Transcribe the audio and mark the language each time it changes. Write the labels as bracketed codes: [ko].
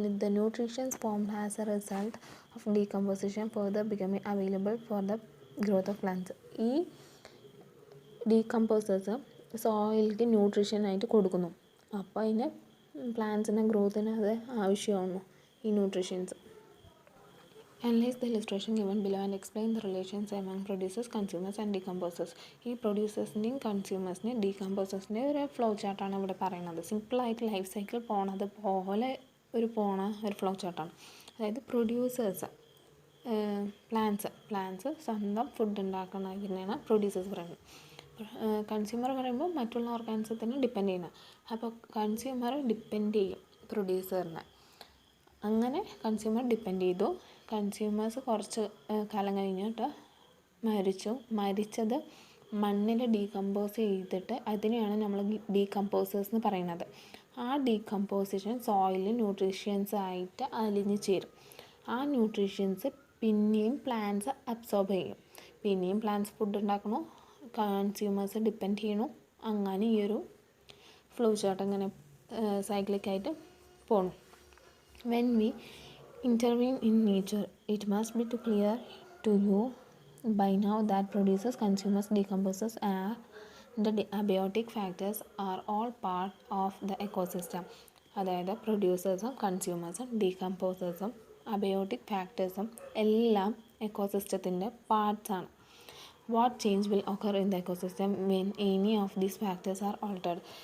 [en] The nutritions formed as a result of decomposition further becoming available for the growth of plants. [ml] ഈ decomposers സോയിലിക്ക് ന്യൂട്രീഷനായിട്ട് കൊടുക്കുന്നു. അപ്പോൾ അതിന് പ്ലാന്റ്സിൻ്റെ ഗ്രോത്തിന് അത് ആവശ്യമാണ് ഈ nutritions. [en] Analyze the illustration given below and explain the relations among producers, consumers and decomposers. [ml] ഈ പ്രൊഡ്യൂസേഴ്സിൻ്റെയും കൺസ്യൂമേഴ്സിൻ്റെയും ഡീകമ്പോസേഴ്സിൻ്റെയും ഒരു flow ചാർട്ടാണ് ഇവിടെ പറയുന്നത്. സിമ്പിളായിട്ട് ലൈഫ് സൈക്കിൾ പോണ ഒരു ഫ്ലോ ചാർട്ടാണ്. അതായത് പ്രൊഡ്യൂസേഴ്സ് പ്ലാന്റ്സ് സ്വന്തം ഫുഡ് ഉണ്ടാക്കുന്നതിനാണ് പ്രൊഡ്യൂസേഴ്സ് പറയുന്നത്. കൺസ്യൂമർ പറയുമ്പോൾ മറ്റുള്ള ഓർഗാനിസത്തിനെ ഡിപ്പെൻഡ് ചെയ്യുന്നത്. അപ്പോൾ കൺസ്യൂമർ ഡിപ്പെൻഡ് ചെയ്യും പ്രൊഡ്യൂസറിനെ. അങ്ങനെ കൺസ്യൂമർ ഡിപ്പെൻഡ് ചെയ്തു. കൺസ്യൂമേഴ്സ് കുറച്ച് കാലം കഴിഞ്ഞിട്ട് മരിച്ചത് മണ്ണിൽ ഡീകമ്പോസ് ചെയ്തിട്ട് അതിനെയാണ് നമ്മൾ ഡീകമ്പോസേഴ്സ് എന്ന് പറയുന്നത്. ആ ഡീകമ്പോസിഷൻ സോയിലിൽ ന്യൂട്രീഷ്യൻസ് ആയിട്ട് അലിഞ്ഞു ചേരും. ആ ന്യൂട്രീഷ്യൻസ് പിന്നെയും പ്ലാന്റ്സ് അബ്സോർബ് ചെയ്യും. പിന്നെയും പ്ലാന്റ്സ് ഫുഡ് ഉണ്ടാക്കണു, കൺസ്യൂമേഴ്സ് ഡിപ്പെൻഡ് ചെയ്യണു. അങ്ങനെ ഈ ഒരു ഫ്ലോ ചാർട്ട് അങ്ങനെ സൈക്ലിക്കായിട്ട് പോകണം. [en] When we intervene in nature, it must be too clear to you by now that producers, consumers, decomposers and the abiotic factors are all part of the ecosystem. [ml] അതായത് പ്രൊഡ്യൂസേഴ്സും കൺസ്യൂമേഴ്സും ഡീകമ്പോസേഴ്സും abiotic ഫാക്ടേഴ്സും എല്ലാം എക്കോസിസ്റ്റത്തിൻ്റെ പാർട്സാണ്. [en] What change will occur in the ecosystem when any of these factors are altered.